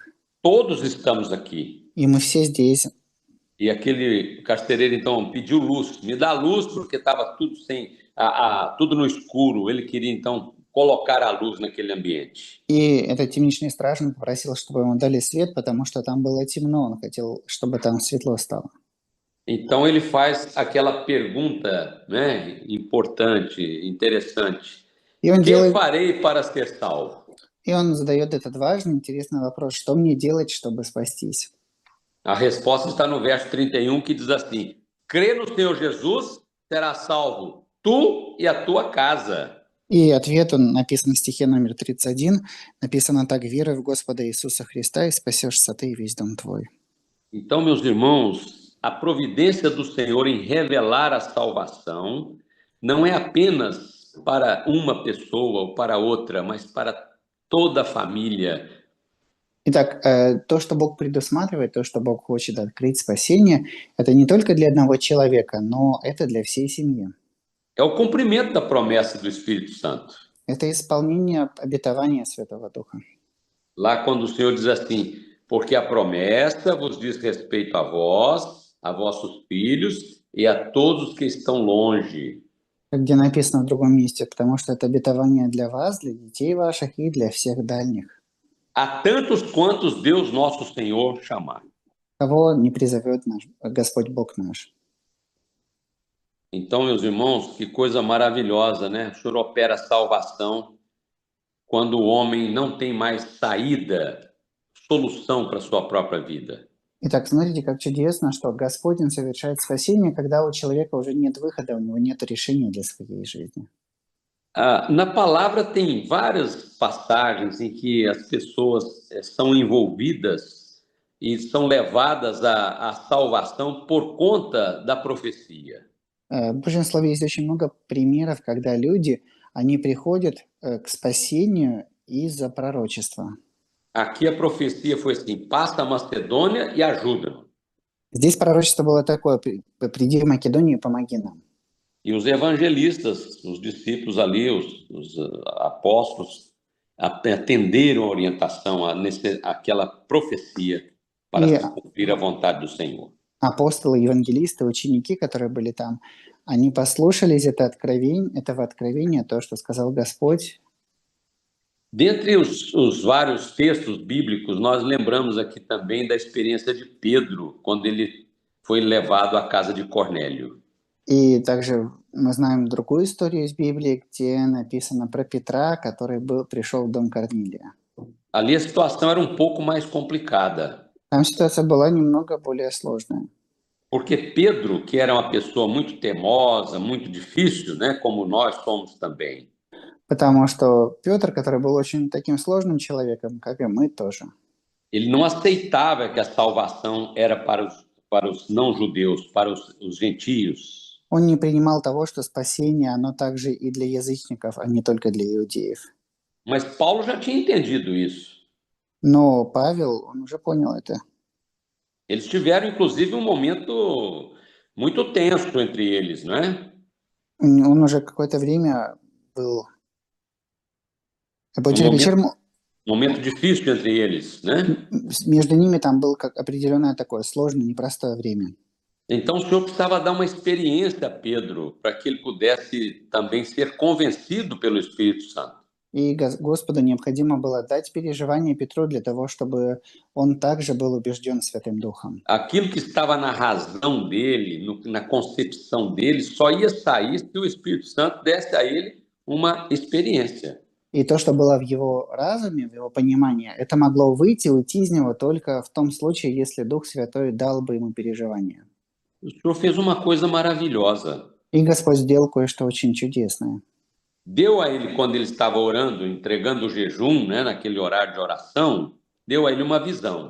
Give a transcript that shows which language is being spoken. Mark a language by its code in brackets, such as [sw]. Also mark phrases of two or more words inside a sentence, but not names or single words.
[pt] Todos estamos aqui. [ru] И мы все здесь. [pt] E aquele carcereiro então pediu luz, me dá luz, porque estava tudo tudo no escuro. Ele queria então colocar a luz naquele ambiente. [ru] И этот темничный страж попросил, чтобы ему дали свет, потому что там было темно. Он хотел, чтобы там светло стало. [pt] Então ele faz aquela pergunta, né, importante, interessante. Que farei para ser salvo? [ru] И он задает этот важный, интересный вопрос: что мне делать, чтобы спастись? [pt] A resposta está no verso 31, que diz assim: crê no Senhor Jesus, será salvo tu e a tua casa. [ru] И ответ, он написан в стихе номер 31. Написано так: веруй в Господа Иисуса Христа, и спасешься ты и весь дом твой. [pt] Então, meus irmãos, a providência do Senhor em revelar a salvação não é apenas para uma pessoa ou para outra, mas para toda a família. [ru] Итак, то, что Бог предусматривает, то, что Бог хочет открыть спасение, это не только для одного человека, но это для всей семьи. [pt] É o cumprimento da promessa do Espírito Santo. [ru] Это исполнение обетования Святого Духа. [pt] Lá quando o Senhor diz assim, porque a promessa vos diz respeito a vós, a vossos filhos e a todos que estão longe. [ru] Где написано в другом месте, потому что это обетование для вас, для детей ваших и для всех дальних. [pt] A tantos quantos Deus nosso Senhor chamar. [ru] Кого не призовет наш Господь Бог наш. [pt] Então, meus irmãos, que coisa maravilhosa, né? O Senhor opera a salvação quando o homem não tem mais saída, solução para a sua própria vida. [ru] Итак, смотрите, как чудесно, что Господь Он совершает спасение, когда у человека уже нет выхода, у него нет решения для своей жизни. [pt] Na palavra tem várias passagens em que as pessoas são envolvidas e são levadas à salvação por conta da profecia. [ru] В Божьем Слове есть очень много примеров, когда люди, они приходят к спасению из-за пророчества. [pt] Aqui a profecia foi assim: passa a Macedônia e ajuda-nos. [ru] Здесь пророчество было такое: приди в Македонию и помоги нам. [pt] E os evangelistas, os discípulos ali, os apóstolos, atenderam a orientação, aquela profecia para E se cumprir a vontade do Senhor. [ru] Апостолы, евангелисты, ученики, которые были там, они послушались этого откровения, то, что сказал Господь. [pt] Dentre os vários textos bíblicos, nós lembramos aqui também da experiência de Pedro, quando ele foi levado à casa de Cornélio. [ru] И также мы знаем другую историю из Библии, где написано про Петра, который пришел в дом Корнилия. [pt] Ali a situação era um pouco mais complicada. [ru] Там ситуация была немного более сложная. [pt] Porque Pedro, que era uma pessoa muito teimosa, muito difícil, né, como nós somos também. [ru] Потому что Петр, который был очень таким сложным человеком, как и мы тоже. [pt] Ele não aceitava que a salvação era para os não-judeus, para os gentios. [ru] Он не принимал того, что спасение, оно также и для язычников, а не только для иудеев. [pt] Mas Paulo já tinha entendido isso. [ru] Но Павел, он уже понял это. [pt] Eles tiveram, inclusive, um momento muito tenso entre eles, não é? [ru] Он уже какое-то время был... [pt] Momento difícil entre eles, né? [ru] Между ними там было как определенное такое сложное, непростое время. [pt] Então o Senhor precisava dar uma experiência a Pedro para que ele pudesse também ser convencido pelo Espírito Santo. [ru] И Господу необходимо было дать переживание Петру для того, чтобы он также был убежден Святым Духом. [pt] Aquilo que estava na razão dele, na concepção dele, só ia sair se o Espírito Santo desse a ele uma experiência. [ru] И то, что было в его разуме, в его понимании, это могло уйти из него только в том случае, если Дух Святой дал бы ему переживание. [pt] O Senhor fez uma coisa maravilhosa. [ru] И Господь сделал кое-что очень чудесное. [pt] Deu a ele, quando ele estava orando, entregando o jejum, né, naquele horário de oração, deu a ele uma visão.